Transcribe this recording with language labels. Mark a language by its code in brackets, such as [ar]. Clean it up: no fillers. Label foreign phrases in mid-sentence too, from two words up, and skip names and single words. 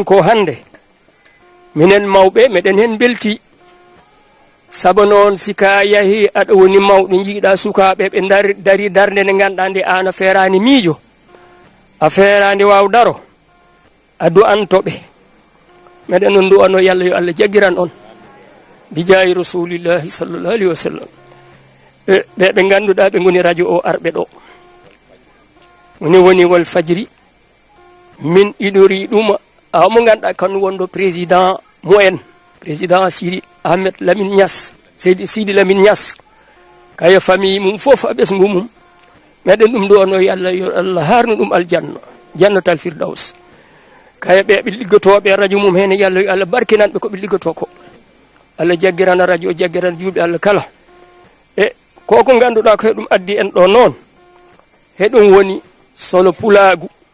[ff] ko hande minen mawɓe meɗen hen belti saabu noon sika yahi aɗa woni mawɗo jiiɗa sukaɓe ɓe dari darde nde ganduɗa nde an a ferani miijo a ferani waw daro a du'antoɓe meɗen on du'ano yallah yo Allah jaggiran on bijayi rasulillahi [ar] sallallahu alayhi wa sallam [ff] ɓe ganduɗa ɓe goni radio o arɓe ɗo woni wal fajiri min iɗori ɗuma mo ganduɗa kan wonɗo président mumen président Sidi Ahmed Lamine Niass Sidi Lamine Niass kaya famille mum fof a ɓesgu mum meɗen ɗum du'ano yallah yo Allah harnu ɗum aljanna [ar] jannatal firdaus [ff] kaya ɓe liggotoɓe radio mum hen yallah yo Allah barkinanɓe koɓe liggoto ko Allah jaggirana radio jaggirana juuɓe Allah kala e koko ganduɗa ko heɗum addi en ɗo noon heɗum woni solo pulagu